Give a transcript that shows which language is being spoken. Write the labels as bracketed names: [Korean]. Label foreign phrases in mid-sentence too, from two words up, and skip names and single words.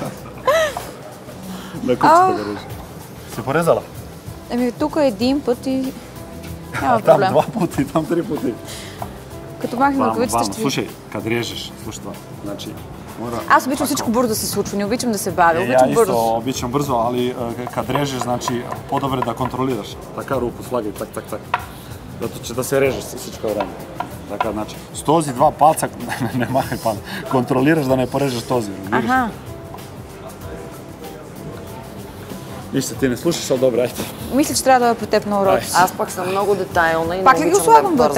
[Bulgarian] На купчета да режеш. Си порезала? Еми, тук един път и... Няма Там проблем. два пъти, там три пъти. Като махнем ръкавицата ще ви... Слушай, къде режеш, слушай това. Значи, мора... Аз обичам всичко бързо да се случва, не обичам да се бавя, Я обичам isto бързо. обичам бързо, [Serbian] али kad režeš, znači [Bulgarian] по-добре да контролираш. Така руку слагай, так. [Serbian] Zato će da se režeš [Bulgarian] всичко време. Така, значи, с този два палца, не махай пан, контролираш да не порежеш този, разбираш? Аха. Нищо, ти не слушаш, а добре, айде. Мисля, че трябва да е по теб на урок. Аз пък съм много детайлна и не Пак ли го обичам слагам да